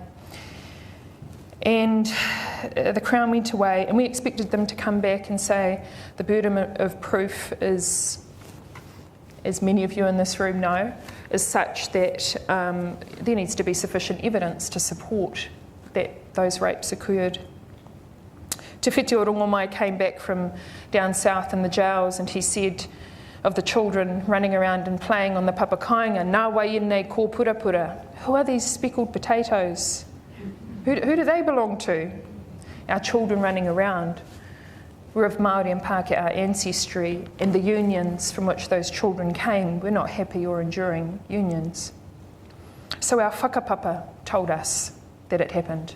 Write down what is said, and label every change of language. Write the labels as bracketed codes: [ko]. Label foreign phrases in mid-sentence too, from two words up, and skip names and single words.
[en] And the Crown went away, and we expected them to come back and say the burden of proof is, as many of you in this room know, is such that there needs to be sufficient evidence to support that those rapes occurred. Te Whiti o Rongomai came back from down south in the jails, and he said of the children running around and playing on the papakainga, [mi] nā wai ennei ko purapura. [en] Who are these speckled potatoes? Who do they belong to? Our children running around. We're of Māori and Pākehā ancestry, and the unions from which those children came were not happy or enduring unions. So our whakapapa told us that it happened.